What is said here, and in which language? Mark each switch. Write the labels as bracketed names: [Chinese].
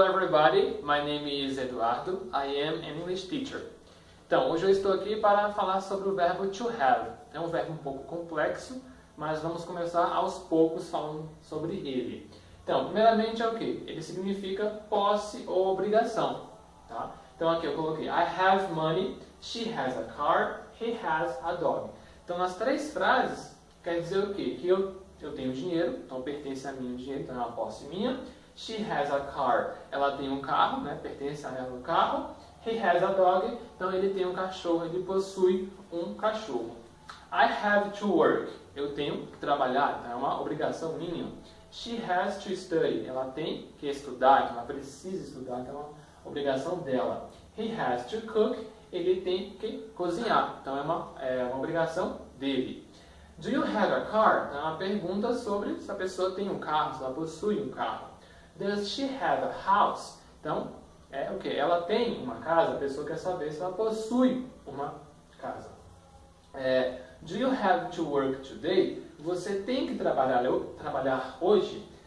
[English] everybody, my name is Eduardo, I am an English teacher. [Portuguese] Então, hoje eu estou aqui para falar sobre o verbo to have. É um verbo um pouco complexo, mas vamos começar aos poucos falando sobre ele. Então, primeiramente é o que? Ele significa posse ou obrigação. Tá? Então aqui eu coloquei [English] I have money, she has a car, he has a dog. [Portuguese] Então nas três frases quer dizer o quê? Que eu tenho dinheiro, então pertence a mim o dinheiro, então é uma posse minha. [English] She has a car, [Portuguese] ela tem um carro, né? Pertence a ela o carro. [English] He has a dog, [Portuguese] então ele tem um cachorro, ele possui um cachorro. [English] I have to work, [Portuguese] eu tenho que trabalhar, então é uma obrigação minha. [English] She has to study, [Portuguese] ela tem que estudar, então ela precisa estudar, então é uma obrigação dela. [English] He has to cook, [Portuguese] ele tem que cozinhar, então é uma obrigação dele. [English] Do you have a car? [Portuguese] É uma pergunta sobre se a pessoa tem um carro, se ela possui um carro. [English] Does she have a house? [Portuguese] Então, é o que? Ela tem uma casa, a pessoa quer saber se ela possui uma casa. [English] Do you have to work today? [Portuguese] Você tem que trabalhar hoje?